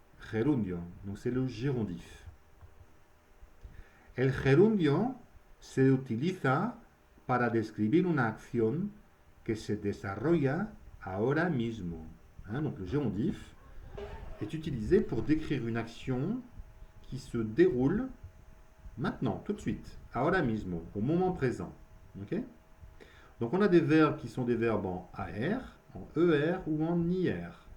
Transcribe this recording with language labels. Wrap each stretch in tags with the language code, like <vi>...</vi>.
<fr>Gerundio, donc c'est le gérondif.</fr> <es>El gerundio se utiliza para describir una acción que se desarrolla ahora mismo.</es> <fr>Donc le gérondif est utilisé pour décrire une action qui se déroule maintenant, tout de suite,</fr> <es>ahora mismo,</es> <fr>au moment présent. Okay? Donc on a des verbes qui sont des verbes en AR, en ER ou en IR.</fr>